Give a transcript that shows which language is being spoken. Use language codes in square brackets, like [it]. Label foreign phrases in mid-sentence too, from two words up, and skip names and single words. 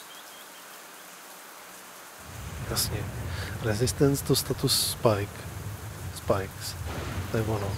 [cs] Jasně. [en] Resistance to status spikes. [cs] To je ono.